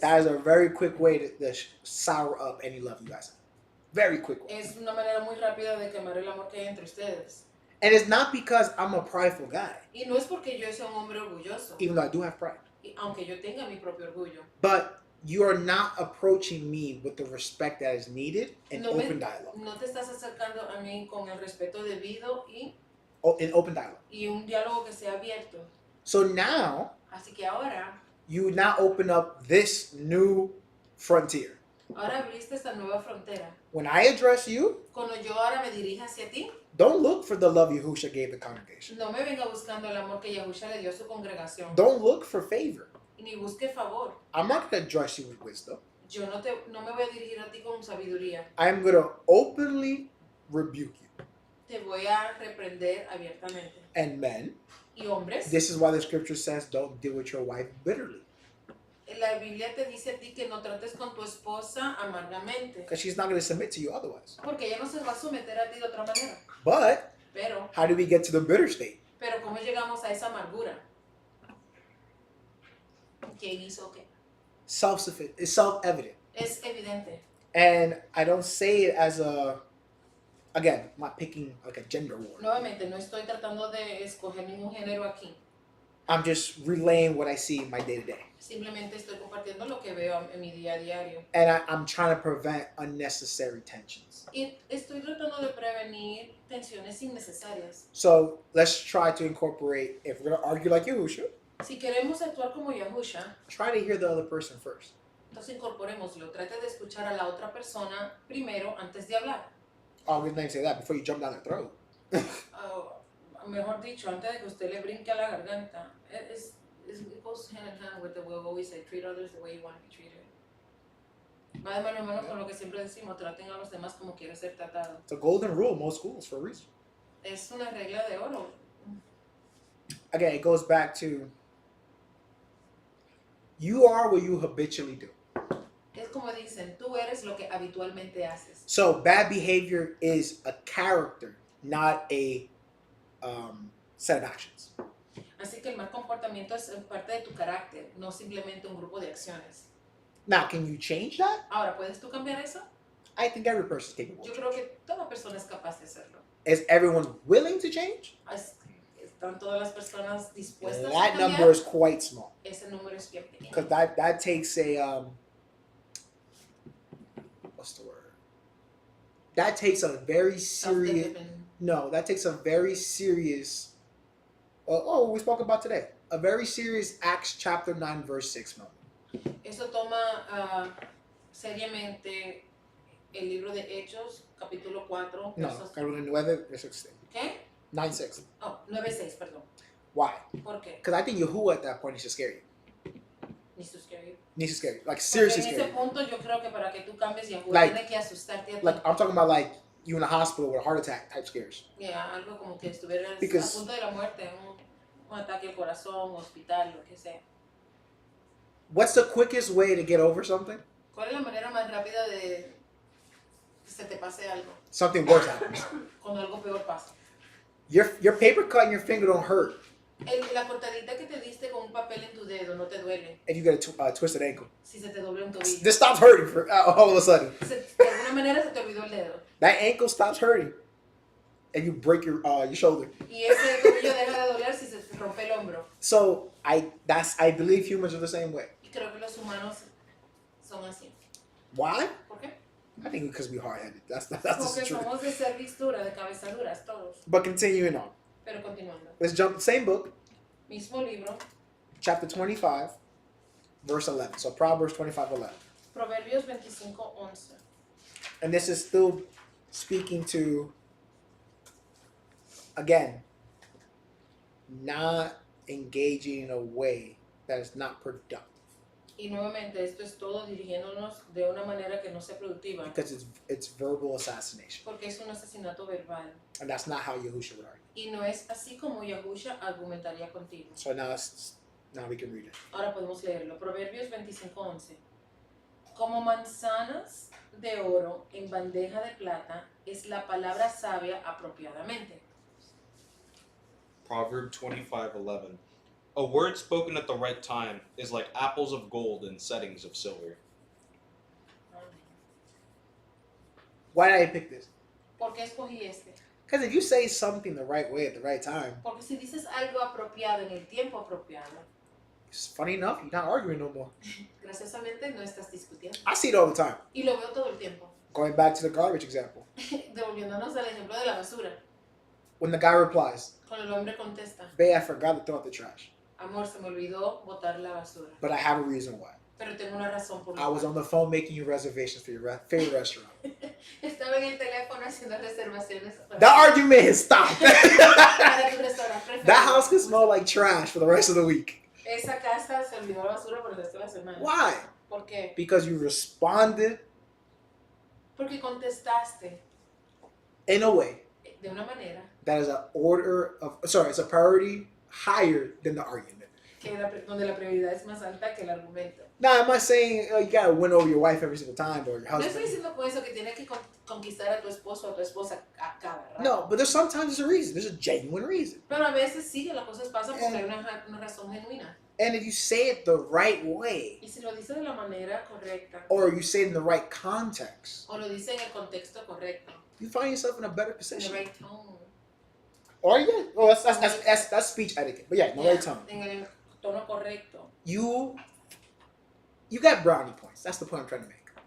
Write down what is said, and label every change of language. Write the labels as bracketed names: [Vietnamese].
[English] That is a very quick way to sour up any love you guys have. Very quick way. [Spanish] Es una manera muy rápida de quemar el amor que hay entre ustedes. [English] And it's not because I'm a prideful guy, [Spanish] Y no es porque yo sea un hombre orgulloso, [English] even though I do have pride. [Spanish] aunque yo tenga mi propio orgullo. [English] But you are not approaching me with the respect that is needed and [Spanish] No me- [English] open dialogue. [Spanish] No te estás acercando a mí con el respeto debido y [English] in open dialogue. [Spanish] y un diálogo que sea abierto. [English] So now [Spanish] Así que ahora [English] you now open up this new frontier. [Spanish] abriste esta nueva frontera. [English] When I address you, [Spanish] Cuando yo ahora me dirija hacia ti, [English] don't look for the love Yahusha gave the congregation. [Spanish] no me venga buscando el amor que Yahusha le dio a su congregación. [English] Don't look for favor. [Spanish] Ni busque favor. [English] I'm not going to address you with wisdom. [Spanish] Yo no me voy a dirigir a ti con sabiduría. [English] I'm going to openly rebuke you. [Spanish] Te voy a reprender abiertamente. [English] And men, [Spanish] Y hombres, [English] this is why the scripture says don't deal with your wife bitterly. [Spanish] la Biblia te dice a ti que no trates con tu esposa amargamente. [English] Because she's not going to submit to you otherwise. [Spanish] Porque ella no se va a someter a ti de otra manera. [English] But [Spanish] Pero, [English] how do we get to the bitter state? [Spanish] ¿cómo llegamos a esa amargura? ¿Quién hizo qué? [English] Self-sufficient. It's self-evident. [Spanish] Es evidente. [English] And I don't say it as a, again, I'm not picking like a gender war. [Spanish] Nuevamente, no estoy tratando de escoger ningún género aquí. [English] I'm just relaying what I see in my day-to-day. [Spanish] Simplemente estoy compartiendo lo que veo en mi día a diario. [English] And I'm trying to prevent unnecessary tensions. [Spanish] Y estoy tratando de prevenir tensiones innecesarias. [English] So let's try to incorporate, if we're going to argue like Yahusha, [Spanish] Si queremos actuar como Yahusha, [English] try to hear the other person first. [Spanish] entonces incorporémoslo. Trate de escuchar a la otra persona primero antes de hablar. [English] Oh, good name say that before you jump down their throat. [Spanish] Mejor dicho, antes de que usted le brinque a la garganta. [English] It goes hand in hand with the way we always say, treat others the way you want to be treated. [Spanish] Va de mano en mano con lo que siempre decimos, traten a los demás como quieren ser tratados. [English] It's a golden rule in most schools for a reason. [Spanish] Es una regla de oro. [English] Again, it goes back to you are what you habitually do. [Spanish] Es como dicen, tú eres lo que habitualmente haces. [English] So bad behavior is a character, not a set of actions. [Spanish] Así que el mal comportamiento es parte de tu carácter, no simplemente un grupo de acciones. [English] Now, can you change that? [Spanish] Ahora, ¿puedes tú cambiar eso? [English] I think every person is capable. [Spanish] Yo creo que toda persona es capaz de hacerlo. [English] Is everyone willing to change? [Spanish] ¿Están todas las personas dispuestas a [English] That [Spanish] cambiar? [English] number is quite small. [Spanish] Ese número es bien pequeño. [English] Because that takes a what's the word? That takes a very serious that takes a very serious we spoke about today. A very serious Acts chapter 9 verse 6 moment. [Spanish] Eso toma seriamente el libro de Hechos, capítulo 4, No, versos... capítulo 9 [English] verse [Spanish] 6. ¿Qué? 9:6. Oh, 9:6, perdón. [English] Why? [Spanish] ¿Por qué? [English] Because I think Yahuwah at that point needs to scare you. Needs to scare you. Needs to scare you. Like [Spanish] Porque [English] seriously [Spanish] en [English] scare [Spanish] ese [English] you. [Spanish] punto yo creo que para que tú cambies Yahweh [English] Like- [Spanish] tiene que asustarte a ti. [English] Like I'm talking about like you in a hospital with a heart attack type scares. [Spanish] Yeah, algo como que estuvieras [English] Because- [Spanish] a punto de la muerte, un ataque al corazón, hospital, lo que sea. [English] What's the quickest way to get over something? [Spanish] ¿Cuál es la manera más rápida de que se te pase algo? [English] Something worse happens. [Spanish] Cuando algo peor pasa. [English] Your paper cut in your finger don't hurt [Spanish] La cortadita que te diste con un papel en tu dedo no te duele [English] if you get a twisted ankle. [Spanish] si se te dobla un tobillo. [English] This stops hurting for all of a sudden. [Spanish] De alguna manera se te olvidó el dedo. [English] That ankle stops hurting, and you break your shoulder. [Spanish] Y ese tobillo deja de doler si se te rompe el hombro. [English] So I believe humans are the same way. [Spanish] Y creo que los humanos son así. [English] Why? [Spanish] ¿Por qué? [English] I think because we're hard-headed. That's the [Spanish] Porque [English] truth. [Spanish] somos de cerviz dura, de cabeza duras, todos. [English] But continuing on, [Spanish] Pero continuando. [English] let's jump same book, [Spanish] Mismo libro, [English] chapter 25, verse 11. So Proverbs 25:11, [Spanish] Proverbios 25:11. [English] and this is still speaking to, again, not engaging in a way that is not productive. [Spanish] Y nuevamente, esto es todo dirigiéndonos de una manera que no sea productiva. [English] Because it's verbal assassination. [Spanish] Porque es un asesinato verbal. [English] And that's not how Yahusha would argue. [Spanish] Y no es así como Yahusha argumentaría contigo. [English] So now we can read it. [Spanish] Ahora podemos leerlo. Proverbios 25:11. Como manzanas de oro en bandeja de plata es la palabra sabia apropiadamente. [English] Proverbs 25:11. A word spoken at the right time is like apples of gold in settings of silver. Why did I pick this? [Spanish] ¿Por qué escogí este? [English] Because if you say something the right way at the right time, [Spanish] Porque si dices algo apropiado en el tiempo apropiado, [English] it's funny enough, you're not arguing no more. [Spanish] graciosamente no estás discutiendo. [English] I see it all the time. [Spanish] Y lo veo todo el tiempo. [English] Going back to the garbage example. [Spanish] Devolviéndonos al ejemplo de la basura. [English] When the guy replies, [Spanish] Cuando el hombre contesta, [English] babe, I forgot to throw out the trash. [Spanish] amor, se me olvidó botar la basura. [English] But I have a reason why. [Spanish] Pero tengo una razón por [English] I [Spanish] la [English] was on the phone making you reservations for your favorite restaurant. [Spanish] Estaba en el teléfono haciendo reservaciones [English] That argument has stopped. [Spanish] para tu restaurante preferido. [English] That house can smell like trash for the rest of the week. [Spanish] Esa casa se olvidó la basura por el resto de la semana. [English] Why? [Spanish] ¿Por qué? [English] Because you responded [Spanish] Porque contestaste [English] in a way [Spanish] de una manera [English] that is it's a priority higher than the argument. [Spanish] donde la prioridad es más alta que el argumento. [English] Now, am I saying you gotta win over your wife every single time or your [Spanish] No estoy [English] husband? [Spanish] diciendo con eso que tienes que conquistar a tu esposo o a tu esposa a cada rato. [English] No, but sometimes there's a reason. There's a genuine reason. [Spanish] Pero a veces sí que las cosas pasan porque hay una razón genuina. [English] And if you say it the right way, [Spanish] Y si lo dice de la manera correcta [English] or you say it in the right context, [Spanish] o lo dice en el contexto correcto, [English] you find yourself in a better in the position. right tone. Or yeah, well, that's speech etiquette. But yeah, no right tone. [Spanish] En el tono correcto. [English] You got brownie points. That's the point I'm trying to make.